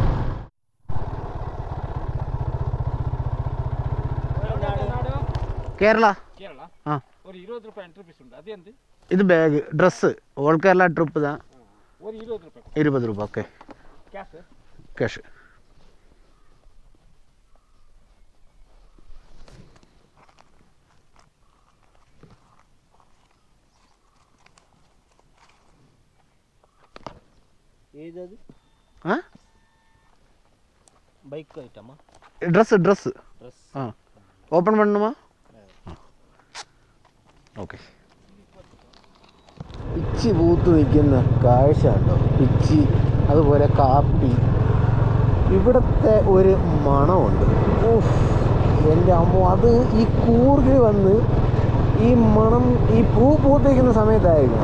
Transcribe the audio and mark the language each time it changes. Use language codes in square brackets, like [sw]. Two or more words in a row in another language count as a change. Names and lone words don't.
[ml] കേരള ഇത് ബാഗ് ഡ്രസ്സ് ഓൾ കേരള ട്രിപ്പ് தான் 20 രൂപ. ഓക്കെ, ക്യാഷ്. [ta] ஏதாவது பைக் ஐட்டமா? ட்ரெஸ் ஓப்பன் பண்ணணுமா? [ml] ഓക്കെ. പിച്ചി പൂത്ത് നിൽക്കുന്ന കാഴ്ച ഉണ്ടോ? പിച്ചി, അതുപോലെ കാപ്പി. ഇവിടുത്തെ ഒരു മണമുണ്ട്. എൻ്റെ അമ്മ, അത് ഈ കൂർഗിൽ വന്ന് ഈ മണം, ഈ പൂ പൂത്തിരിക്കുന്ന സമയത്തായിരിക്കണം.